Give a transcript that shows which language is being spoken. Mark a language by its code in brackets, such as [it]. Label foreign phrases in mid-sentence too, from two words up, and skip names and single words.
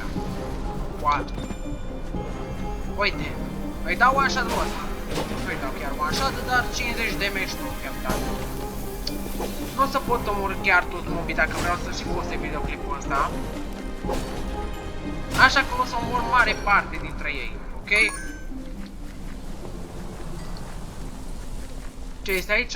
[ro] What? Uite, îi dau [en] one shot [ro] lui ăsta. Nu îi dau chiar [en] one shot, [ro] dar 50 damage nu i-am dat. Nu o să pot omorî chiar toți mobii dacă vreau să și poste videoclipul ăsta. Așa că o să omor mare parte dintre ei, ok? Ce este aici?